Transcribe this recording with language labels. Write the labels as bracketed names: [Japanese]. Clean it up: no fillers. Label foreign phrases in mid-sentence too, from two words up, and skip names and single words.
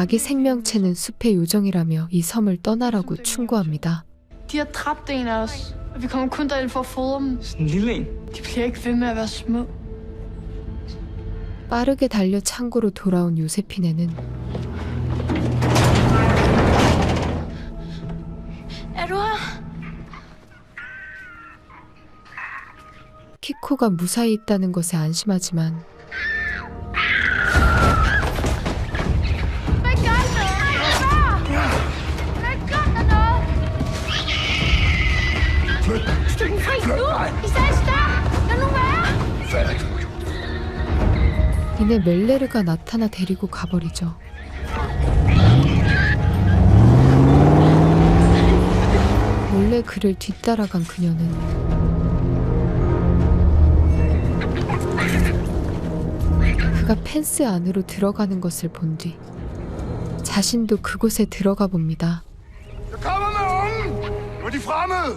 [Korean] 아기 생명체는 숲의 요정이라며 이 섬을 떠나라고 충고합니다. [Danish] De har dræbt en af os, og vi kommer kun derind for at fodre dem. Sådan en lille en. De bliver ikke ved med at være små. [Korean] 빠르게 달려 창고로 돌아온 요세피네는 [Danish] Er du her? [Korean] 키코가 무사히 있다는 것에 안심하지만 [Danish] Hvad gør du? Hvad gør du noget? Stik den fri nu! I sagde stop! Lad nu være! Fatter ikke, hvad du har gjort. [Korean] 이내 멜레르가 나타나 데리고 가버리죠. 몰래 그를 뒤따라간 그녀는 그가 펜스 안으로 들어가는 것을 본 뒤 자신도 그곳에 들어가 봅니다. [Danish] Jeg kommer med ungen! Nu er de fremmede!